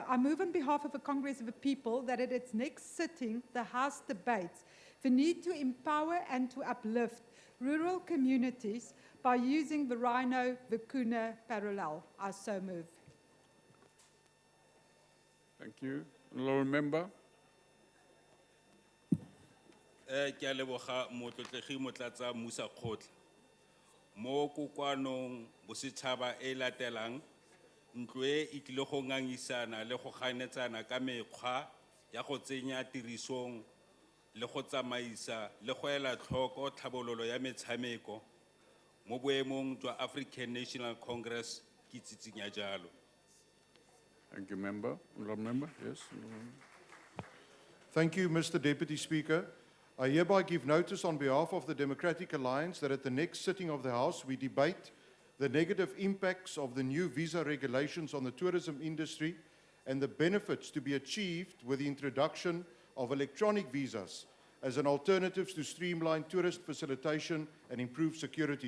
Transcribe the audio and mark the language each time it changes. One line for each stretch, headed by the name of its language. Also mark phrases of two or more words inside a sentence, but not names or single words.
English: I move on behalf of the Congress of the People that at its next sitting, the House debates the need to empower and to uplift rural communities by using the Rhino Vicuna parallel. I so move. Thank you. Honorable Member.
Tswana: Ke a leboga motlotlegi motlatsa Musa Khotla. Mo kokwanong bosetšhaba e latelang ntlo e tlile go ngangisana le go ganetsana ka mekgwa ya go tsenya tirisong le go tsamaisa le go ela tlhoko tlhabololo ya metshameko mo boemong jwa African National Congress ke tsitsinya jalo.
English: Thank you, Member. Honorable Member, yes. Thank you, Mr. Deputy Speaker. I hereby give notice on behalf of the Democratic Alliance that at the next sitting of the House, we debate the negative impacts of the new visa regulations on the tourism industry and the benefits to be achieved with the introduction of electronic visas as an alternative to streamline tourist facilitation and improve security.